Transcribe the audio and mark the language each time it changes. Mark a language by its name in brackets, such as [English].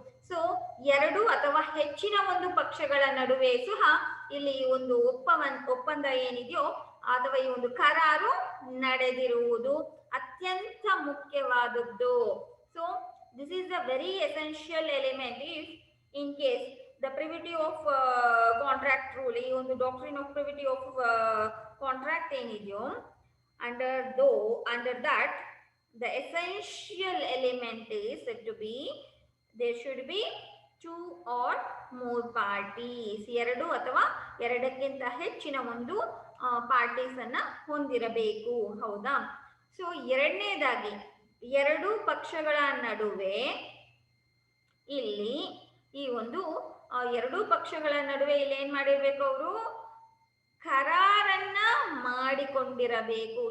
[Kannada] So ಎರಡು ಅಥವಾ ಹೆಚ್ಚಿನ ಒಂದು ಪಕ್ಷಗಳ ನಡುವೆ ಸಹ ಇಲ್ಲಿ ಒಂದು ಒಪ್ಪಂದ ಏನಿದೆಯೋ ಅಥವಾ ಈ ಒಂದು ಕರಾರು ನಡೆದಿರುವುದು ಅತ್ಯಂತ ಮುಖ್ಯವಾದದ್ದು. [English] So this is a very essential element. If in case the privity of contract rule, ಈ ಒಂದು doctrine of privity of contract ಏನಿದೆಯೋ, under that the essential element is said to be there should be two or more parties. [Kannada] ಎರಡು ಅಥವಾ ಎರಡಕ್ಕಿಂತ ಹೆಚ್ಚಿನ ಒಂದು parties ಅನ್ನ ಹೊಂದಿರಬೇಕು. ಹೌದಾ? ಸೊ ಎರಡನೇದಾಗಿ, ಎರಡು ಪಕ್ಷಗಳ ನಡುವೆ ಇಲ್ಲಿ ಈ ಒಂದು ಎರಡು ಪಕ್ಷಗಳ ನಡುವೆ ಇಲ್ಲಿ ಏನ್ ಮಾಡಿರ್ಬೇಕು, ಅವರು ಕರಾರನ್ನ ಮಾಡಿಕೊಂಡಿರಬೇಕು.